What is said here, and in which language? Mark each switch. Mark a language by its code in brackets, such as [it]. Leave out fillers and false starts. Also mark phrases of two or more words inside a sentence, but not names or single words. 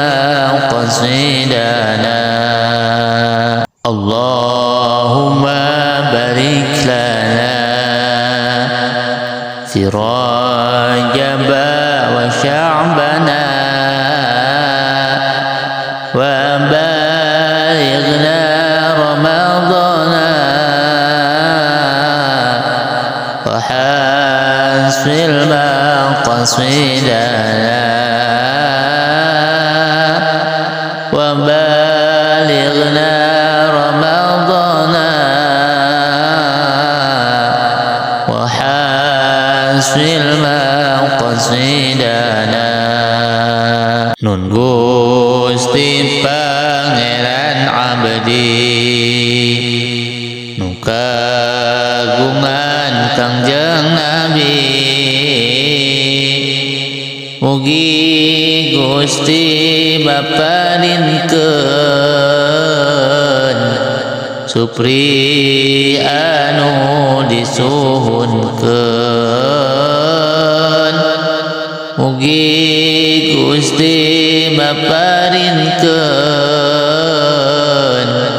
[ar] مقصدنا اللهم بارك لنا في رجب وشعبنا وبلغنا رمضان وحسن مقصدنا وبلغنا رمضان وحسن مقصدنا [su] Nun Gusti Pangeran Abdi nu kagungan Kangjeng Nabi mugi Gusti baparinkeun supri anu disuhunkeun mugi Gusti baparinkeun